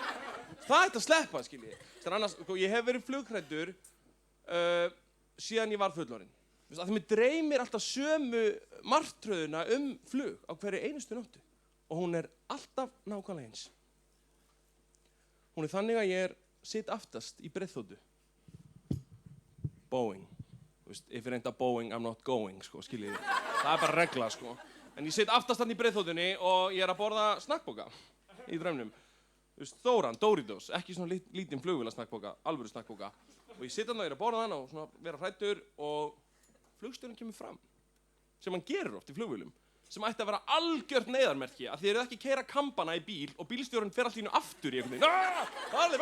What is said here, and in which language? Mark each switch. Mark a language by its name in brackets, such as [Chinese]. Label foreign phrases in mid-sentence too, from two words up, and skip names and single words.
[Icelandic] Það ætti að sleppa, skiljið. Þannig annars, sko, ég hef verið flughræddur síðan ég var fullorðinn. Að mér dreymir alltaf sömu martröðuna flug á hverju einustu nóttu og hún er alltaf nákvæmlega eins. Hún er þannig að ég sitt aftast í breiðþotu. Boeing. [English] If it ain't a Boeing, I'm not going, [Icelandic] sko, skiljið þið. Það er bara regla, sko. En ég sitt aftast hann í breiðþotunni og ég er að borða snakkboka í draumnum. Þóran, Doritos, ekki svona lítinn flugvéla snakkboka, alvöru snakkboka. Og ég sitt hann og ég er að borða hann og svona vera hræddur og flugstjórinn kemur fram, sem hann gerir oft í flugvélum, sem ætti að vera algjört neyðarmerki, að þið eruð ekki að keyra kambana í bíl og bílstjórinn fer allt í einu aftur í einhvern veginn.